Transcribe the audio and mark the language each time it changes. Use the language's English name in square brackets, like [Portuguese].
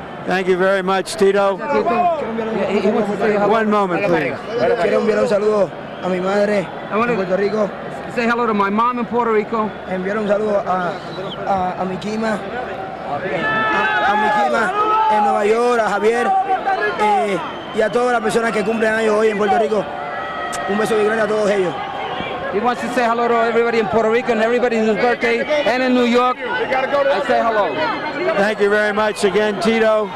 [English] Thank you very much, Tito. One moment, please. [Spanish] Quiero enviar un saludo a mi madre en Puerto Rico. [English] Say hello to my mom in Puerto Rico. [Spanish] Enviar un saludo a mi Kima, a mi Kima en Nueva York, a Javier y a todas las personas que cumplen años hoy en Puerto Rico. Un beso muy grande a todos ellos. [English] He wants to say hello to everybody in Puerto Rico and everybody's birthday and in New York. I say hello. Thank you very much again, Tito.